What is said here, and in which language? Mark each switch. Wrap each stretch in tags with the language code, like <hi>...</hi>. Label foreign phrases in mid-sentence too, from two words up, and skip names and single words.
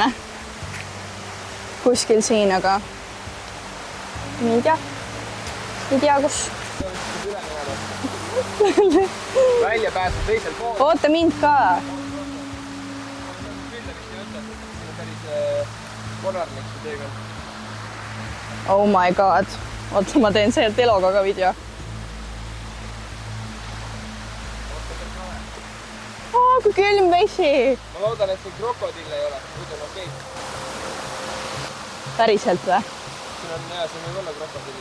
<et>Kuskil siin, aga ei tea kus. välja pääseb teisel pool. oota mind ka. Päris konarlik see teekond.</et> <en>Oh my god.</en> <et>Oota, ma teen sealt Eloga ka video. Kui külm vesi. Ma loodan, et see krokodill ei ole. Muidu on okei. Päriselt või? Siin on hea, siin võib olla krokodilli.</et>